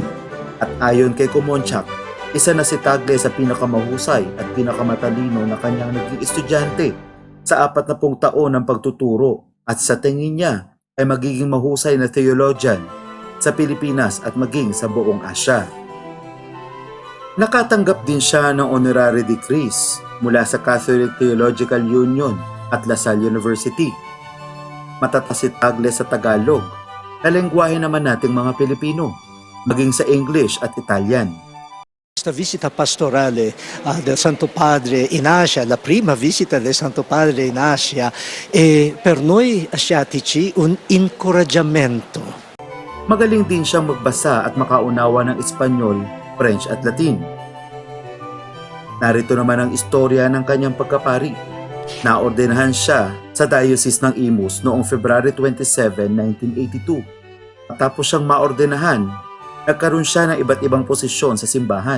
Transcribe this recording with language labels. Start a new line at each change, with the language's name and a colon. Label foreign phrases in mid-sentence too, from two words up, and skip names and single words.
Filipino: At ayon kay Comontiac, isa na si Tagle sa pinakamahusay at pinakamatalino na kanyang naging estudyante sa 40 taon ng pagtuturo at sa tingin niya ay magiging mahusay na theologian sa Pilipinas at maging sa buong Asya. Nakatanggap din siya ng
English: honorary degrees
Filipino: mula sa Catholic Theological Union at La Salle University. Matatas si Tagle sa Tagalog na lengguwahe naman nating mga Pilipino, maging sa English at Italian.
Italian: Questa visita pastorale del Santo Padre in Asia, la prima visita del Santo Padre in Asia, è per noi asiatici un incoraggiamento.
Filipino: Magaling din siyang magbasa at makaunawa ng Espanyol, French at Latin. Narito naman ang istorya ng kanyang pagkapari. Naordenahan siya sa Diocese ng Imus noong February 27, 1982. Matapos siyang maordenahan, nagkaroon siya ng iba't ibang posisyon sa simbahan.